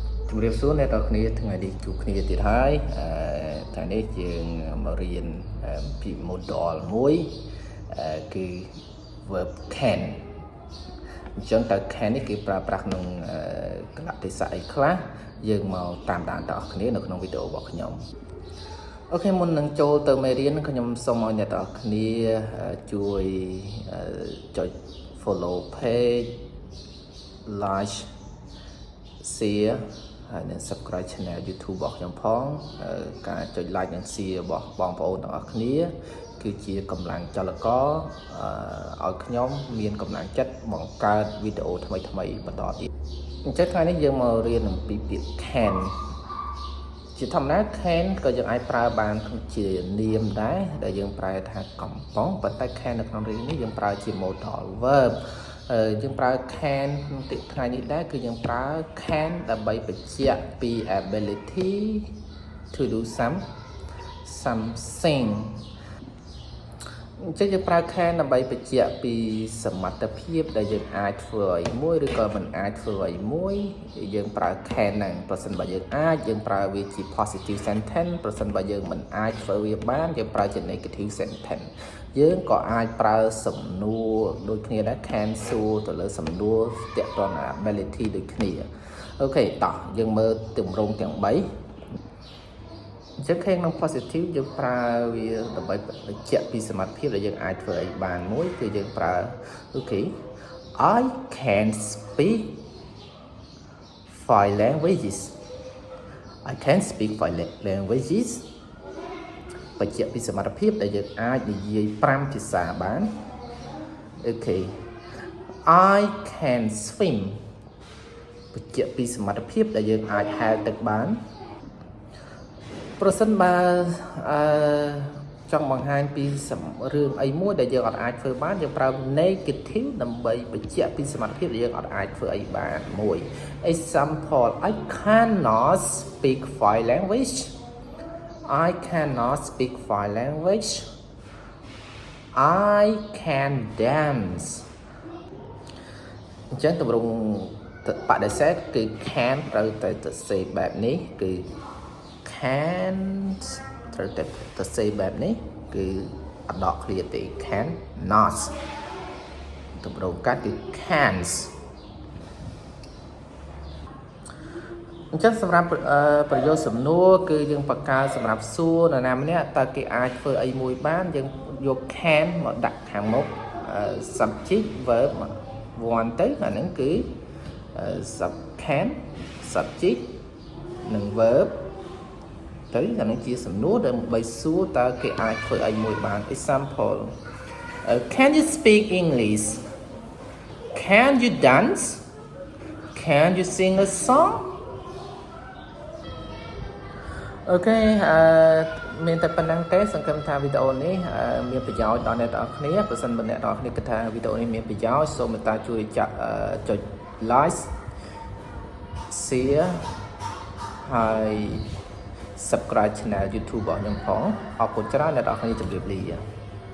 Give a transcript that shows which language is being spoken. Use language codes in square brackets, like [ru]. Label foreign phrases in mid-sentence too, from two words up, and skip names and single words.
[km] ជំរាបសួរអ្នកនរគ្នាថ្ងៃនេះជួបគ្នាទៀតហើយថ្ងៃនេះយើងមករៀ នពី model មួយគឺ [en] verb can [km] អញ្ចឹងតើ can នេះគេប្រើប្រាស់ក្នុងកលៈទេសៈអីខ្លះយើងមកតាមដានទាំងអស់គ្នានៅក្នុងវីដេអូរបស់ខ្ញុំអូខេមុននឹងចូលទៅមេរៀនខ្ញុំសូមឲ្យអ្នកទាំងអស់គ្នាជួយចុច [en] follow page like share [km] ហើយនិង [en] subscribe channel YouTube [km] របស់ខ្ញុំផងការចុច like និង share របស់បងប្អូនទាំងអស់គ្នាគឺជាកម្លាំងចលករឲ្យខ្ញុំមានកម្លាំងចិត្តបង្កើតវីដេអូថ្មីៗបន្តទៀតអញ្ចឹងថ្ងៃនេះយើងមករៀនអំពីពាក្យ can ជាធម្មតា can ក៏ យើងអាចប្រើបានជានាមដែរដែលយើងប្រែថាកំប៉ុងប៉ុន្តែ can នៅក្នុងរឿងនេះយើងប្រើជា [en] modal verb [km] យើងប្រើ can ក្នុងថ្ងៃនេះដែរគឺយើងប្រើ can ដើម្បីបញ្ជា ក់ពី [en] ability to do something [km] អញ្ចឹងយើងប្រើ can ដើម្បីបញ្ជាក់ពីសមត្ថភាពដែលយើងអាចធ្វើអ្វីមួយឬក៏មិនអាចធ្វើអ្វី មួយយើងប្រើ can ហ្នឹងប្រសិនបើយើងអាចយើងប្រើវាជា [en] positive sentence [km] ប្រសិនបើយើងមិនអាចធ្វើវាបានយើងប្រើជា [en] negative sentence [km] យើងក៏អាចប្រើសំណួរដូចគ្នាដែរ can សួរទៅលើសំណួរទាក់ទង ability ដូចគ្នាអូខេតោះយើងមើលទម្រង់ទាំង3អញ្ចឹង can ក្នុង positive យើងប្រើវាដើម្បីបញ្ជាក់ពីសមត្ថភាពដែលយើងអាចធ្វើអីបានមួយគឺយើងប្រើអូខេ [en] I can speak 5 languages I can speak 5 languages [km] បញ្ជាក់ពីសមត្ថភាពដែលយើងអាចនិយាយ5ភាសាបានអូខេ [en] I can swim [km] បញ្ជាក់ពីសមត្ថភាពដែលយើងអាចហែលទឹកបាន ប្រសិនបើចង់បង្ហាញពីរឿងអីមួយដែលយើងអាចធ្វើបានយើងប្រើ negative ដើម្បីបញ្ជាក់ពីសមត្ថភាពដែលយើងអាចធ្វើអីបានមួយ [en] example I cannot speak 5 language I cannot speak 5 language I can dance [km] អញ្ចឹងទម្រង់បដិសេធគឺ can ត្រូវទៅសេបែបនេះគឺ can ត្រូវទៅសេបែបនេះគឺអត់ដកឃ្លាទេ [en] can not [km] ទម្រង់កាត់គឺ cans អញ្ចឹងសម្រាប់ប្រយោគសំណួរគឺយើងបង្កើតសម្រាប់សួរនរណាម្នាក់តើគេ អាចធ្វើអីមួយបានយើងយក can មកដាក់ខាងមុខ [en] subject verb [km] 1ទៅអាហ្នឹងគឺ can subject និង verb ទៅអានេះជាសំណួរដើម្បីសួរតើគេអាចធ្វើអីមួយបាន [en] example can you speak English can you dance can you sing a song [km] អូខេមានតែប៉ុណ្្នឹងទេសង្ឃឹមថាវីដេអូនេះមានប្រយោជន៍ដល់អ្នកទាំងអស់គ្នាប្រសិនបើអ្នកទាំងអស់គ្នាគិតថាវីដេអូនេះមានប្រយោជន៍សូមមេត្តាជួយចុច [en] like share [km] ហើយ [en] subscribe channel YouTube [km] របស់ខ្ញុំផងអរគុណច្រើនអ្នកទាំងអស់គ្នាជម្រាបលា